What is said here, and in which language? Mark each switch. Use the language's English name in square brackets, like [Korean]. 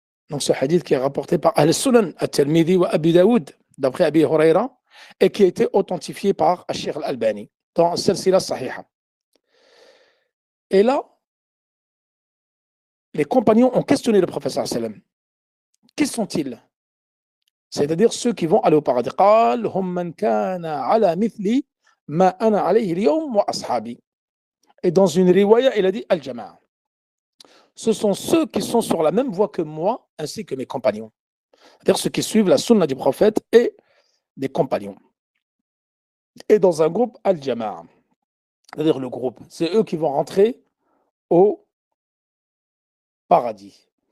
[French] Donc ce hadith qui est rapporté par Al-Sunan, At-Tirmidhi wa Abi Daoud, d'après Abi Huraira, et qui a été authentifié par Al-Sheikh Al-Albani dans Silsila Sahiha. Et là, les compagnons ont questionné le prophète sallallahu alayhi wa sallam. Qui sont-ils? C'est-à-dire ceux qui vont aller au paradis. [Arabic] قال هم من كان على مثلي ما أنا عليه اليوم وأصحابي. [French] Et dans une riwaya, il a dit Al-Jama'a. Ce sont ceux qui sont sur la même voie que moi, ainsi que mes compagnons. C'est-à-dire ceux qui suivent la sunna du prophète et des compagnons. Et dans un groupe, Al-Jama'a. C'est-à-dire le groupe. C'est eux qui vont rentrer au paradis.